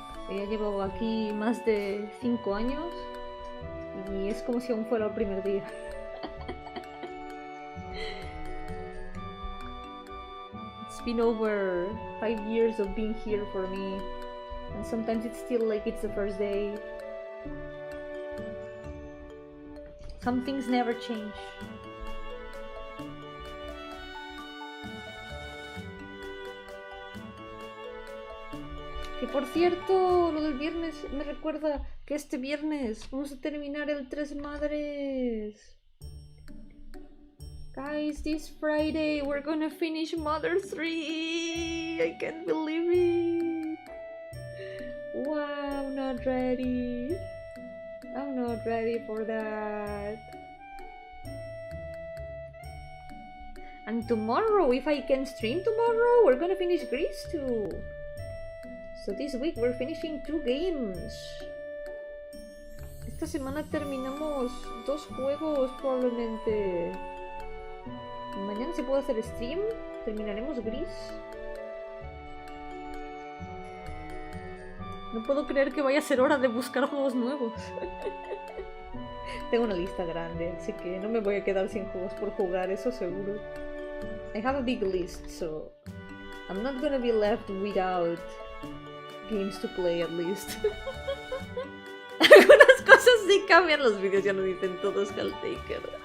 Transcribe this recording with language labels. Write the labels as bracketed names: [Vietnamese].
[Spanish] Ya llevo aquí más de 5 años y es como si aún fuera el primer día. [English] It's been over 5 years of being here for me, and sometimes it's still like it's the first day. Some things never change. [Spanish] Que por cierto, lo del viernes me recuerda que este viernes vamos a terminar el Tres Madres. [English] Guys, this Friday we're gonna finish Mother 3. I can't believe it. Wow, not ready. I'm not ready for that. And tomorrow, if I can stream tomorrow, we're gonna finish Grease too. So this week we're finishing 2 games. [Spanish] Esta semana terminamos 2 juegos probablemente. Mañana se puede hacer stream. Terminaremos Grease. No puedo creer que vaya a ser hora de buscar juegos nuevos. Tengo una lista grande, así que no me voy a quedar sin juegos por jugar, eso seguro. [English] I have a big list, so I'm not gonna be left without games to play at least. [Spanish] Algunas cosas sí cambian, los vídeos ya no dicen todos Helltaker.